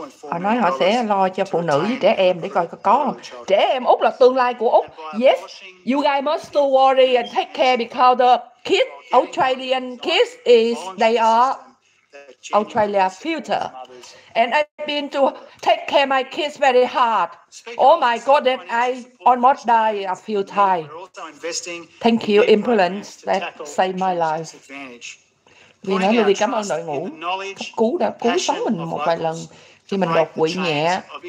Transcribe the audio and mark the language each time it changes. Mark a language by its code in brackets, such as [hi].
[vi] Họ nói họ sẽ lo cho phụ nữ với trẻ em để coi có không. Trẻ em Úc là tương lai của Úc. [en] Yes, you guys must still worry and take care because the kids, Australian kids they are Australia future. And I've been to take care my kids very hard. Oh my God, that I almost die a few times. Thank you, impulse, that saved my life. [vi] Vì nói Louis cảm ơn đội ngũ đã cứu sống mình một vài lần khi mình đột quỵ nhẹ.